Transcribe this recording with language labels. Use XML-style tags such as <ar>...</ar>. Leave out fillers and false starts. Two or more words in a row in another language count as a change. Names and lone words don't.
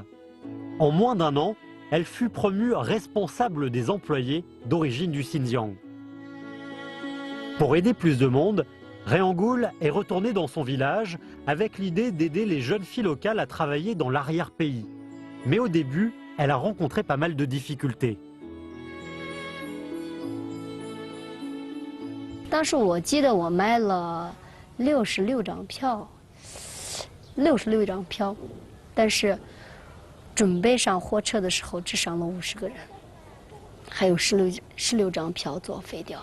<fr>En moins d'1 an, elle fut promue responsable des employés d'origine du Xinjiang. Pour aider plus de monde, Réangoul est retournée dans son village avec l'idée d'aider les jeunes filles locales à travailler dans l'arrière-pays. Mais au début, elle a rencontré pas mal de difficultés.</fr> <zh>当时我记得我买了66张票，66张票，但是 准备上火车的时候，只上了50个人，还有16张票作废掉。</zh>